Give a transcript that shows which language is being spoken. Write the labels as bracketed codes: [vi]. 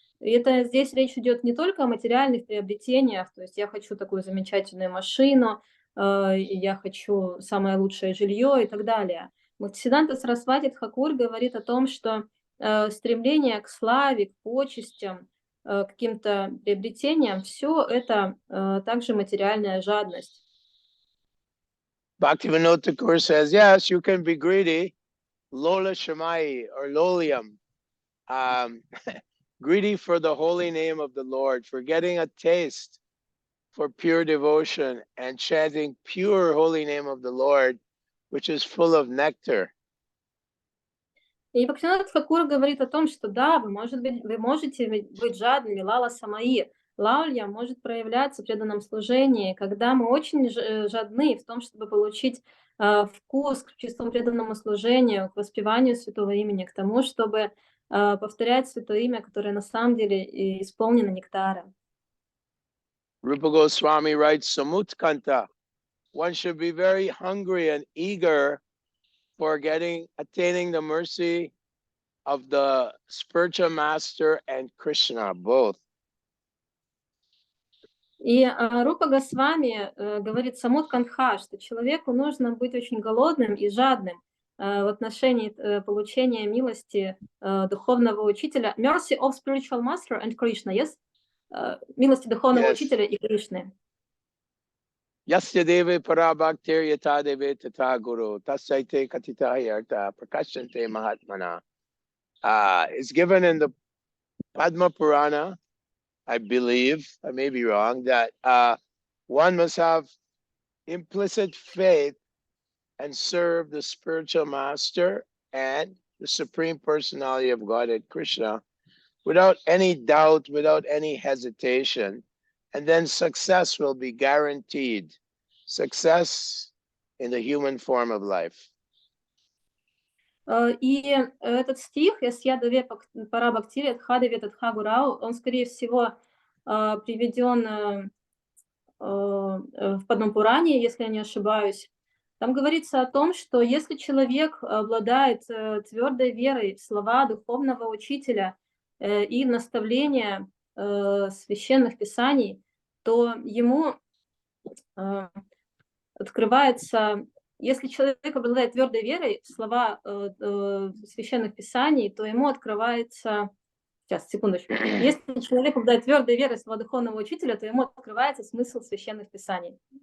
[ru] И это здесь речь идет не только о материальных приобретениях, то есть я хочу такую замечательную машину, я хочу самое лучшее жилье и так далее. Бхактисиданта Сарасвати Тхакур говорит о том, что стремление к славе, к почестям, к каким-то приобретениям, все это также материальная жадность. [en] Bhaktivinoda Thakur says, yes, you can be greedy, lola shamai or lolium, greedy for the holy name of the Lord, for getting a taste for pure devotion and chanting pure holy name of the Lord, which is full of nectar. [ru] И Бхактивinoda Тхакур говорит о том, что да, вы можете быть жадными, лала самаи. Лаулья может проявляться в преданном служении, когда мы очень жадны в том, чтобы получить вкус к чистому преданному служению, к воспеванию святого имени, к тому, чтобы повторять святое имя, которое на самом деле исполнено нектаром. [en] Rupa Goswami writes, Samutkanta, one should be very hungry and eager for attaining the mercy of the spiritual master and Krishna, both. [ru] И Рупа Госвами говорит Самут Кантха, что человеку нужно быть очень голодным и жадным в отношении получения милости духовного учителя. [en] Mercy of spiritual master and Krishna, yes? [ru] Милости духовного учителя и Кришны. [sa] Yasya deve parabhaktir yata deve tata guru tasyaite katita yarta prakashante mahatmana. [en] It's given in the Padma Purana, I believe, I may be wrong, that one must have implicit faith and serve the spiritual master and the Supreme Personality of Godhead, Krishna, without any doubt, without any hesitation, and then success will be guaranteed. Success in the human form of life. [ru] И этот стих [sa] «Ясьядаве пара бхактири тхадаве татхагурау», [ru] он, скорее всего, приведен в Падма Пуране, если я не ошибаюсь. Там говорится о том, что если человек обладает твердой верой в слова духовного учителя и наставления священных писаний, то ему открывается, если человек обладает твердой верой в слова священных писаний, то ему открывается, сейчас, секундочку, если человек обладает твердой верой в слова духовного учителя, то ему открывается смысл священных писаний.